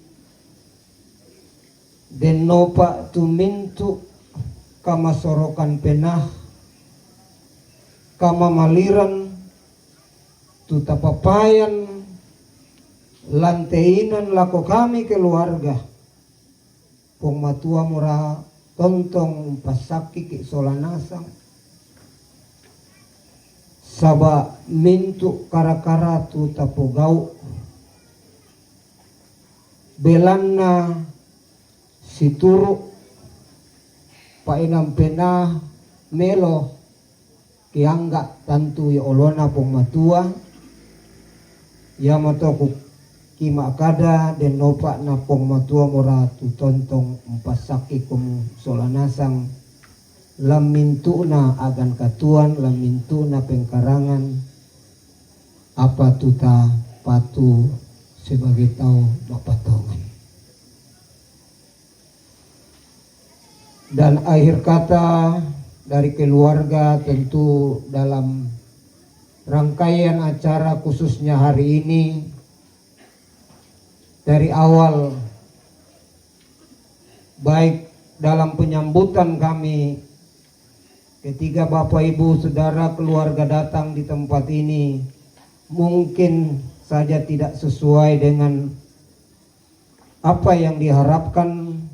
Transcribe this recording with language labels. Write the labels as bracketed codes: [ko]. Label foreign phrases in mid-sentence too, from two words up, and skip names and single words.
[sda] den nopa tumintu kama sorokan penah kama maliran tutapapayan lanteinan lako kami keluarga pong matua mura tontong pasaki ki solanasang saba mintu karakara tu tapogau belanna situru painam penah melo kiangga tantu ya olona pong matua ya matoku kima kada den nopa na pong matua mora tu tontong empasaki kum solanasang lamintu na agan katuan, lamintu na pengkarangan apa tuta patu sebagai tau mapatongan. [id] Dan akhir kata dari keluarga tentu dalam rangkaian acara khususnya hari ini, dari awal baik dalam penyambutan kami ketika Bapak Ibu Saudara keluarga datang di tempat ini mungkin saja tidak sesuai dengan apa yang diharapkan.